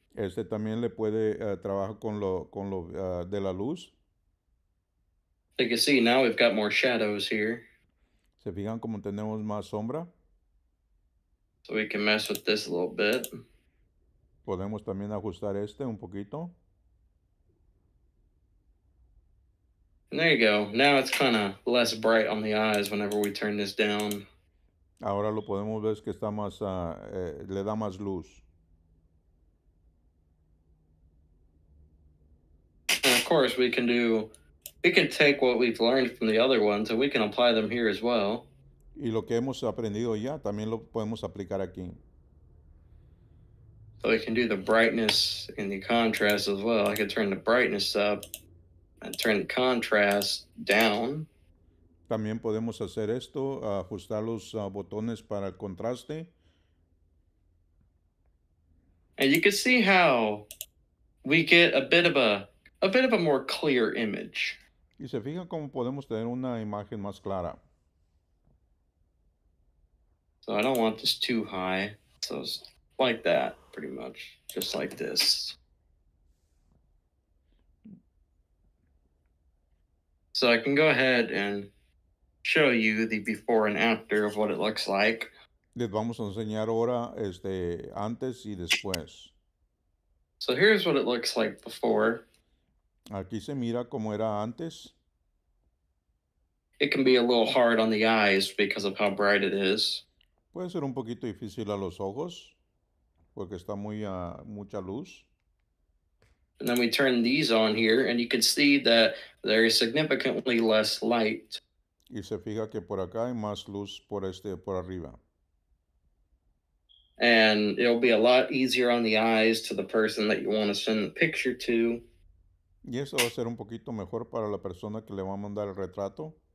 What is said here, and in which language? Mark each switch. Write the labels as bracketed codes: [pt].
[es] Este también le puede trabajar con lo de la luz. [en] So you can see now we've got more shadows here. [es] ¿Se fijan cómo tenemos más sombra? [en] So we can mess with this a little bit. [es] Podemos también ajustar este un poquito. [en] And there you go. Now it's kind of less bright on the eyes whenever we turn this down. [es] Ahora lo podemos ver que está más, le da más luz. [en] And of course, we can take what we've learned from the other ones and we can apply them here as well. [es] Y lo que hemos aprendido ya, también lo podemos aplicar aquí. [en] So we can do the brightness and the contrast as well. I can turn the brightness up and turn the contrast down. [es] También podemos hacer esto, ajustar los botones para el contraste. [en] And you can see how we get a bit of a more clear image. [es] Y se fijan cómo podemos tener una imagen más clara. [en] So I don't want this too high. So it's like that, pretty much, just like this. So I can go ahead and show you the before and after of what it looks like. [es] Les vamos a enseñar ahora antes y después. [en] So here's what it looks like before. [es] Aquí se mira como era antes. [en] It can be a little hard on the eyes because of how bright it is. [es] Puede ser un poquito difícil a los ojos porque está mucha luz. [en] And then we turn these on here and you can see that there is significantly less light. [es] Y se fija que por acá hay más luz por arriba. [en] And it'll be a lot easier on the eyes to the person that you want to send the picture to. [es] Y eso va a ser un poquito mejor para la persona que le va a mandar el retrato.